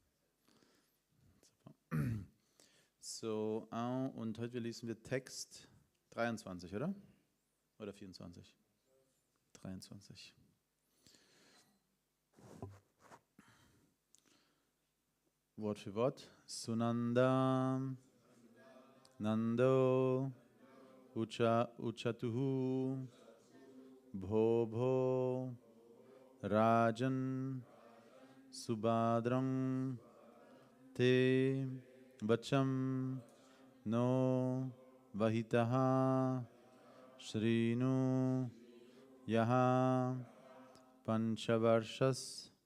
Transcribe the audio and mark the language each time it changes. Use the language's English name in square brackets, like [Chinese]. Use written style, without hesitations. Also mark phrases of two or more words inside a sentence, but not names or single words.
[German] Super. So, und heute lesen wir Text 23, oder? Oder 24? 23. Wort für Wort. [Sanskrit] Sunanda, Nando, Uchatuhu, Bho, Rajan, Subhadrang, Te, Vacham, No, Vahitaha, Shrinu, Yaha, Panchavarshas,